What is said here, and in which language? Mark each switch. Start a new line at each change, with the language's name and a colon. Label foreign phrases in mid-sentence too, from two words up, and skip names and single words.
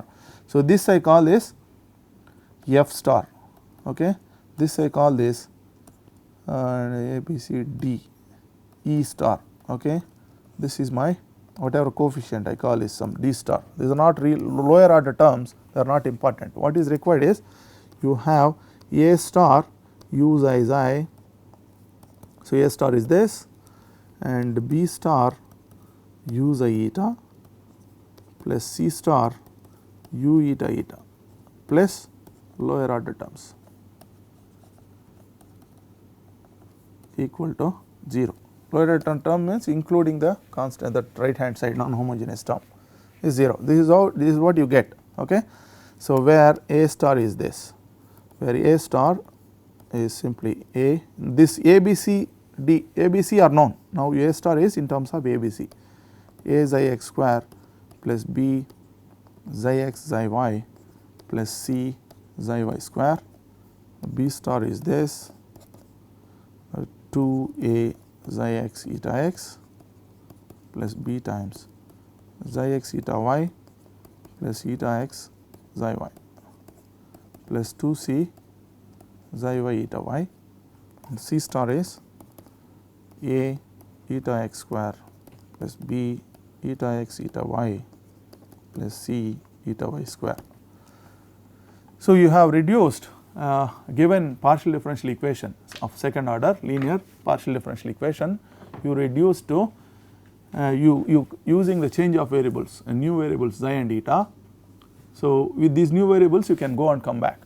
English: So this I call this f star, okay, this I call this a, b, c, d, e star, okay, this is my whatever coefficient I call is some d star. These are not real lower order terms, they are not important. What is required is you have a star u xi xi, so a star is this, and b star u xi eta plus c star u eta eta plus lower order terms equal to 0. Lower order term means including the constant, that right hand side non homogeneous term is 0. This is how, this is what you get, okay. So where a star is this, where a star is simply a, this a, b, c, d, a, b, c are known. Now a star is in terms of a, b, c, a xi x square plus b xi x xi y plus c xi y square, b star is this 2a xi x eta x plus b times xi x eta y plus eta x xi y plus 2c xi y eta y, and c star is a eta x square plus b eta x eta y plus c eta y square. So you have reduced given partial differential equation of second order linear partial differential equation, you reduce to you using the change of variables, new variables xi and eta. So with these new variables you can go and come back.